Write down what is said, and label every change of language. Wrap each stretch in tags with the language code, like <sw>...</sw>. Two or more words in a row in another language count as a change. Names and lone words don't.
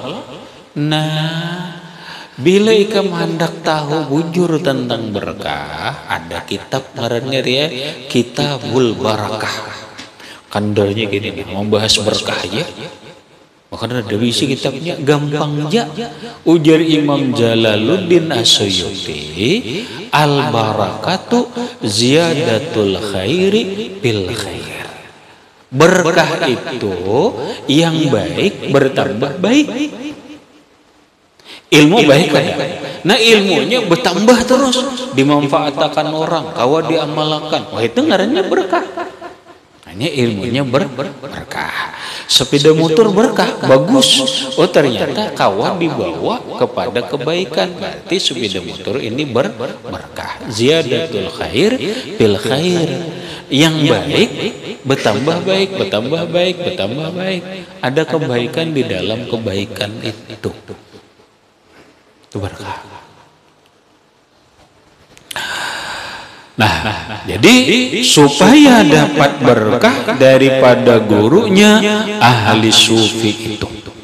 <bjn>Nah, bila ikam hendak tahu bujur tentang berkah, ada kitab ngarannya dia Kitabul Barakah.</bjn> <id>kandarnya gini nih, mau bahas berkah ya. Makanya ada isi kitabnya gampang aja.</id> <ar>Ujar Imam Jalaluddin As-Suyuti, البركة زيادة الخير بالخير.</ar> <id>Berkah itu yang baik bertambah baik. Ilmu baik ada. Nah ilmunya bertambah terus, dimanfaatkan orang, kawa diamalkan.</id> <bjn>Wah itu ngarannya berkah.</bjn> <id>Hanya ilmunya berkah. Sepeda motor berkah, bagus. Oh ternyata kawan dibawa kepada kebaikan. Berarti sepeda motor ini berkah.</id> <ar>زيادة الخير بالخير.</ar> <id>Yang baik bertambah baik, bertambah baik, bertambah baik. Ada kebaikan di dalam kebaikan itu. Itu berkah. Nah, jadi supaya dapat berkah daripada gurunya ahli sufi itu.</id>